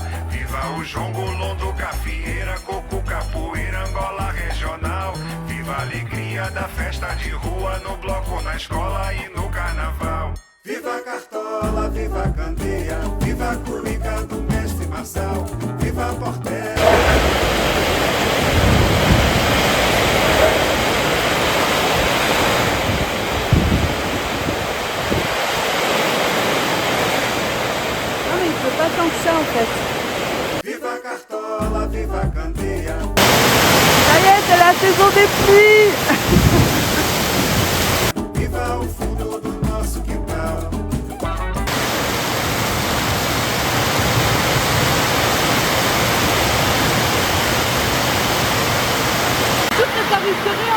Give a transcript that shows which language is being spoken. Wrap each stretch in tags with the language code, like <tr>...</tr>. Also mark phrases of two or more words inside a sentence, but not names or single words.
<pt>Viva o jongo, londo, gafieira, coco, capoeira, Angola regional. Viva a alegria da festa de rua, no bloco, na escola e no carnaval. Viva a Cartola, viva a Candeia, viva a cuíca do mestre Marçal, viva a Portela.</pt> <fr>Non mais il faut pas tant que ça en fait.</fr> <pt>Viva a Cartola, viva a Candeia.</pt> <fr>Ça y est, c'est la saison des pluies.</fr> <pt>Viva o fundo do nosso quintal.</pt> <fr>Tout ne t'arrive que rien.</fr>